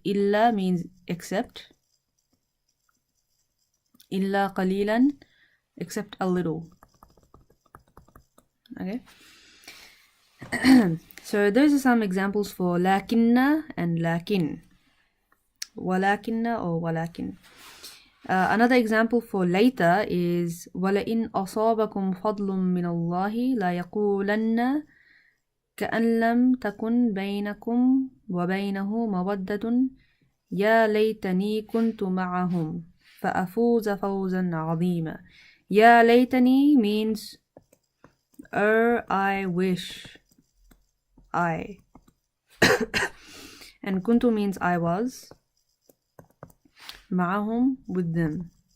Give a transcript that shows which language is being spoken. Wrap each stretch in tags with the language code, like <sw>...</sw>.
<en>Illa means except. Illa qalilan, except a little. Okay. So those are some examples for lakinna and lakin. Walakinna or walakin. Another example for later is</en> <ar>وَلَئِنْ أَصَابَكُمْ فَضْلٌ مِّنَ اللَّهِ لَيَقُولَنَّ كَأَن لَّمْ تَكُنْ بَيْنَكُمْ وَبَيْنَهُ مَوَدَّةٌ يَا لَيْتَنِي كُنْتُ مَعَهُمْ فَأَفُوزَ فَوْزًا عَظِيمًا.</ar> <en>يَا لَيْتَنِي means I wish. I. And kuntu means I was. Ma'ahum, with them.</en>